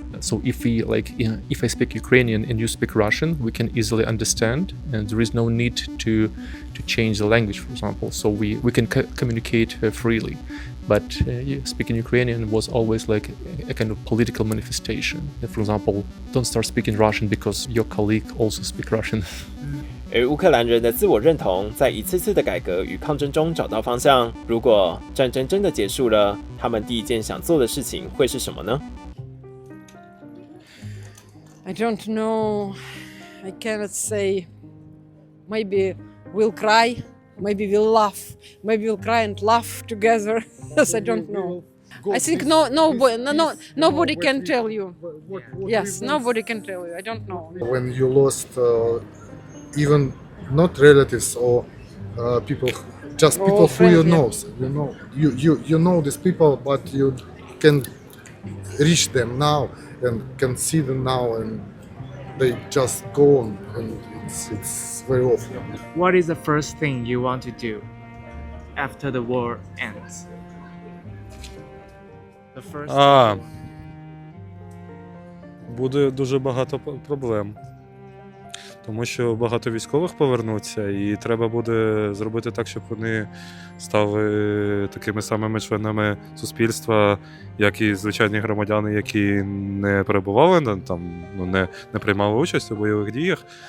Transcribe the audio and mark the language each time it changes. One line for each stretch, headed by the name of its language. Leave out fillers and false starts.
English: So if I speak Ukrainian and you speak Russian, we can easily understand, and there is no need to change the language, for example. So we can communicate freely. But speaking Ukrainian was always like a kind of political manifestation. For example, don't start speaking Russian because your colleague also speaks Russian.
Chinese: 而乌克兰人的自我认同在一次次的改革与抗争中找到方向。如果战争真的结束了，他们第一件想做的事情会是什么呢？
English: I don't know. I cannot say. Maybe we'll cry. Maybe we'll laugh. Maybe we'll cry and laugh together. Yes, I don't know. I think nobody can tell you. Yes, nobody can tell you. I don't know. When you lost even not relatives or people, just people who you know. You know these people, but you can reach them now and can see them now, and they just go on, and it's very awful. What is the first thing you want to do after the war ends? The first.
Ukrainian: Буде дуже багато проблем. Тому що багато військових повернуться, і треба буде зробити так, щоб вони стали такими самими членами суспільства, як і звичайні громадяни, які не перебували там, не приймали участь у бойових діях.